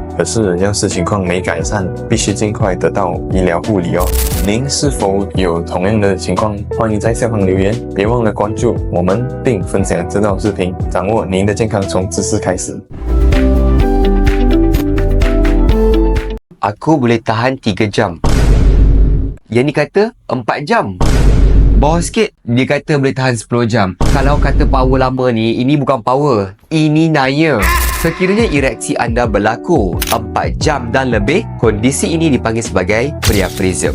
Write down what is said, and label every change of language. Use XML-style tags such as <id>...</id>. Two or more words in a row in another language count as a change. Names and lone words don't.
<zh>可是要是情况没改善，必须尽快得到医疗护理哦。您是否有同样的情况？欢迎在下方留言，别忘了关注我们并分享这道视频，掌握您的健康从知识开始。</zh> <ms>aku boleh tahan 3 jam. Yang ni kata 4 jam. Bawah sikit, dia kata boleh tahan 10 jam. Kalau kata power lama ni, ini bukan power. Ini naya. Sekiranya ereksi anda berlaku 4 jam dan lebih, kondisi ini dipanggil sebagai priapism.</ms>